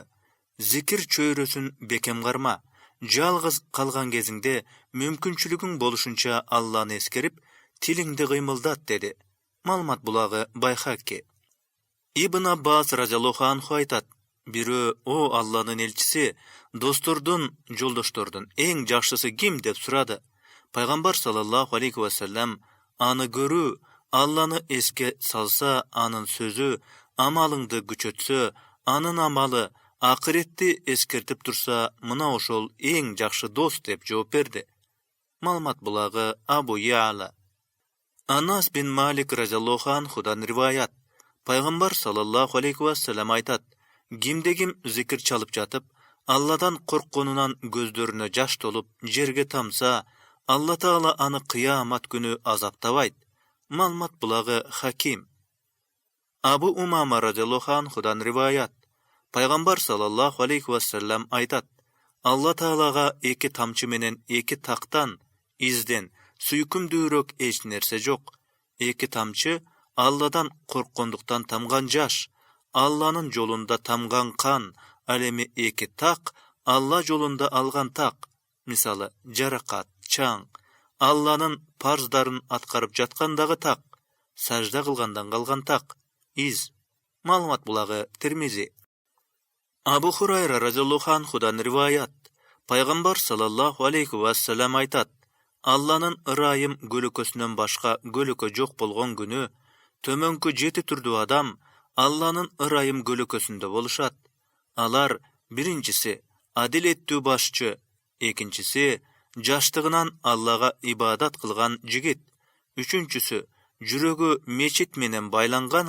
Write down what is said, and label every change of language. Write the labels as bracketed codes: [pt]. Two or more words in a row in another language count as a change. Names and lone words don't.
[ky] Зикир чөйрөсүн бекем карма. Жалгыз калган кезиңде мүмкүнчүлүгүң болушунча Алланы эскерип, тилиңди кыймылдат, деди. Маалымат булагы Байхаки. Ибн Аббас [ar] رضي الله عنه [ky] айтат: Бирөө: "О Алланын элчиси, достордун, жолдоштордун эң жакшысы ким?" деп сурады. Пайгамбар [ar] صلى الله عليه وسلم: [ky] "Аны көрүү, Алланы эске салса, анын сөзү, амалыңды күчөтсө, анын амалы, акыретти эскертип турса, мына ошол эң жакшы дос" деп жооп берди. Маалымат булагы Абу Яла. Анас бин Малик [ar] رضي الله عنه [ky] риваят. Пайгамбар [ar] صلى الله عليه وسلم [ky] айтат: Кимде-ким зикир чалып жатып, Алладан коркконунан көздөрүнө жаш толуп, жерге тамса, Алла Таала аны кыямат күнү азаптабайт. Маалымат булагы Хаким. Абу Умама [ar] رضي الله عنه [ky] риваят. Пайгамбар [ar] صلى الله عليه وسلم [ky] айтат: Алла Таалага эки тамчы менен эки тактан, изден сүйкүмдүүрөөк эч нерсе жок. Эки тамчы Алладан корккондуктан тамган жаш, Алланын жолунда тамган кан, ал эми эки так Алла жолунда алган так. Мисалы, жаракат, чаң, Алланын парздарын аткарып жаткандагы так, сажда кылгандан калган так, из. Маалымат булагы Тирмизи. Абу Хурайра [ar] رضي الله عنه [ky] риваят. Пайгамбар [ar] صلى الله عليه وسلم [ky] айтат: Алланын ырайым көлөкөсүнөн башка көлөкө жок болгон күнү, төмөнкү 7 түрдүү адам Алланын ырайым көлөкөсүндө болушат. Алар: биринчиси адилеттүү башчы, экинчиси жаштыгынан Аллага ибадат кылган жигит, үчүнчүсү жүрөгү мечит менен байланган